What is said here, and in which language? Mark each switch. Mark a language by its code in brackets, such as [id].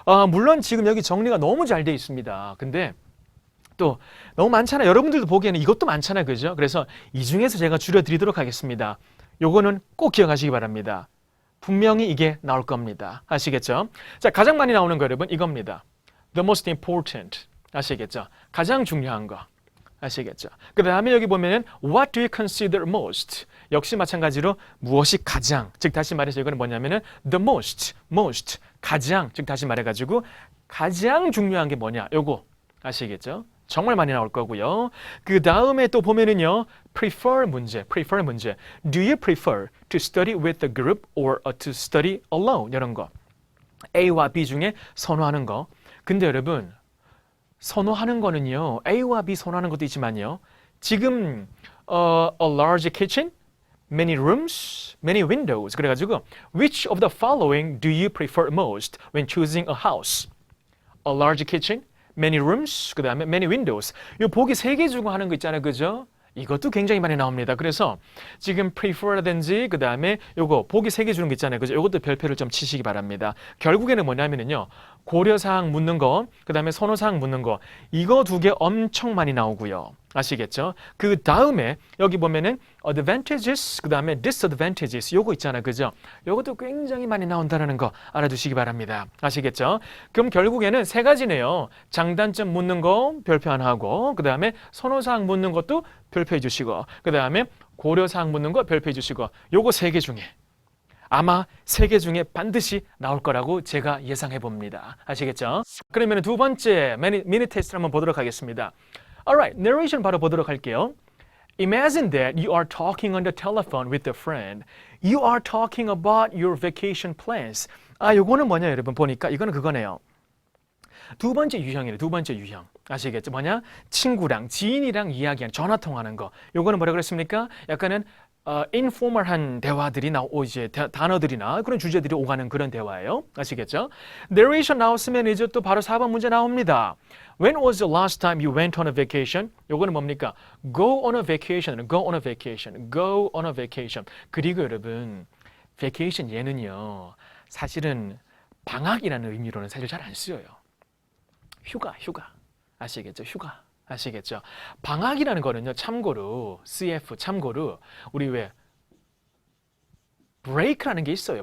[ko] 물론 지금 여기 정리가 너무 잘 돼 있습니다. 근데 또 너무 많잖아요. 여러분들도 보기에는 이것도 많잖아요. 그죠? 그래서 이 중에서 제가 줄여드리도록 하겠습니다. 요거는 꼭 기억하시기 바랍니다. 분명히 이게 나올 겁니다. 아시겠죠? 자, 가장 많이 나오는 거 여러분 이겁니다. [en] The most important. [ko] 아시겠죠? 가장 중요한 거. 아시겠죠? 그 다음에 여기 보면은 [en] What do you consider most? [ko] 역시 마찬가지로 무엇이 가장, 즉 다시 말해서 이거는 뭐냐면은 the most, 가장, 즉 다시 말해가지고 가장 중요한 게 뭐냐? 요거 아시겠죠? 정말 많이 나올 거고요. 그 다음에 또 보면은요. prefer 문제. [en] Do you prefer to study with a group or to study alone? [ko] 이런 거. A와 B 중에 선호하는 거. 근데 여러분 선호하는 거는요. A와 B 선호하는 것도 있지만요. [en] 지금 a large kitchen, many rooms, many windows. 그래가지고 which of the following do you prefer most when choosing a house? A large kitchen, many rooms, [ko] 그 다음에 [en] many windows. [ko] 요 보기 3개 주고 하는 거 있잖아요. 그죠? 이것도 굉장히 많이 나옵니다. 그래서 지금 prefer라든지 그 다음에 요거 보기 3개 주는 거 있잖아요. 그죠? 요것도 별표를 좀 치시기 바랍니다. 결국에는 뭐냐면은요. 고려사항 묻는 거, 그 다음에 선호사항 묻는 거. 이거 2개 엄청 많이 나오고요. 아시겠죠? 그 다음에 여기 보면은 advantages, 그 다음에 disadvantages 요거 있잖아, 그죠? 요것도 굉장히 많이 나온다는 거 알아두시기 바랍니다. 아시겠죠? 그럼 결국에는 세 가지네요. 장단점 묻는 거 별표 하나 하고, 그 다음에 선호사항 묻는 것도 별표해 주시고, 그 다음에 고려사항 묻는 거 별표해 주시고, 요거 세 개 중에 아마 세 개 중에 반드시 나올 거라고 제가 예상해 봅니다. 아시겠죠? 그러면 두 번째 미니 테스트를 한번 보도록 하겠습니다. Alright, narration 바로 보도록 할게요. [en] Imagine that you are talking on the telephone with a friend. You are talking about your vacation plans. [ko] 요거는 뭐냐 여러분 보니까 이거는 그거네요. 두 번째 유형이래. 두 번째 유형. 아시겠죠? 뭐냐? 친구랑 지인이랑 이야기하는 전화 통하는 거. 요거는 뭐라 그랬습니까? 약간은 informal한 대화들이 이제 단어들이나 그런 주제들이 오가는 그런 대화예요. 아시겠죠? narration 나왔으면 이제 또 바로 4번 문제 나옵니다. [en] When was the last time you went on a vacation? [ko] 요거는 뭡니까? [en] Go on a vacation. Go on a vacation. Go on a vacation. [ko] 그리고 여러분, vacation 얘는요. 사실은 방학이라는 의미로는 사실 잘 안 쓰여요. 휴가. 아시겠죠? 휴가. 아시겠죠? 방학이라는 거는요. 참고로 CF 참고로 우리 왜 break라는 게 있어요.